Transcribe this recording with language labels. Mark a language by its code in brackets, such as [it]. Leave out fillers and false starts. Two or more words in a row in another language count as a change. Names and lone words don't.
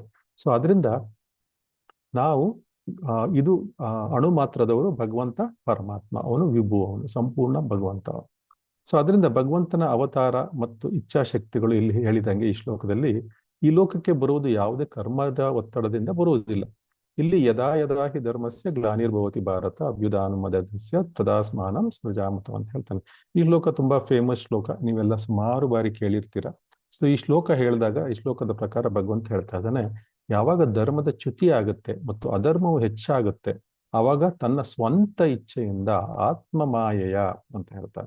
[kn] ಸೊ ಅದರಿಂದ ನಾವು ಇದು ಅಣು ಮಾತ್ರದವರು, ಭಗವಂತ ಪರಮಾತ್ಮ, ಅವನು ವಿಭು, ಅವನು ಸಂಪೂರ್ಣ ಭಗವಂತ. ಸೊ ಅದರಿಂದ ಭಗವಂತನ ಅವತಾರ ಮತ್ತು ಇಚ್ಛಾಶಕ್ತಿಗಳು ಇಲ್ಲಿ ಹೇಳಿದಂಗೆ ಈ ಶ್ಲೋಕದಲ್ಲಿ ಈ ಲೋಕಕ್ಕೆ ಬರುವುದು ಯಾವುದೇ ಕರ್ಮದ ಒತ್ತಡದಿಂದ ಬರುವುದಿಲ್ಲ. [sa] ಇಲ್ಲಿ ಯದಾ ಯದಾ ಹಿ ಧರ್ಮಸ್ಯ ಗ್ಲಾನಿರ್ಭವತಿ ಭಾರತ ಅಭ್ಯುದಾನಮದಸ್ಯ ತದಾಸ್ಮಾನಂ ಸೃಜಾಮತ [kn] ಅಂತ ಹೇಳ್ತಾನೆ. ಈ ಶ್ಲೋಕ ತುಂಬಾ ಫೇಮಸ್ ಶ್ಲೋಕ, ನೀವೆಲ್ಲ ಸುಮಾರು ಬಾರಿ ಕೇಳಿರ್ತೀರ. ಸೊ ಈ ಶ್ಲೋಕ ಹೇಳಿದಾಗ, ಈ ಶ್ಲೋಕದ ಪ್ರಕಾರ ಭಗವಂತ ಹೇಳ್ತಾ ಇದ್ದಾನೆ, ಯಾವಾಗ ಧರ್ಮದ ಚ್ಯುತಿ ಆಗುತ್ತೆ ಮತ್ತು ಅಧರ್ಮವು ಹೆಚ್ಚಾಗುತ್ತೆ, ಆವಾಗ ತನ್ನ ಸ್ವಂತ ಇಚ್ಛೆಯಿಂದ ಆತ್ಮಮಾಯೆಯ ಅಂತ ಹೇಳ್ತಾನೆ.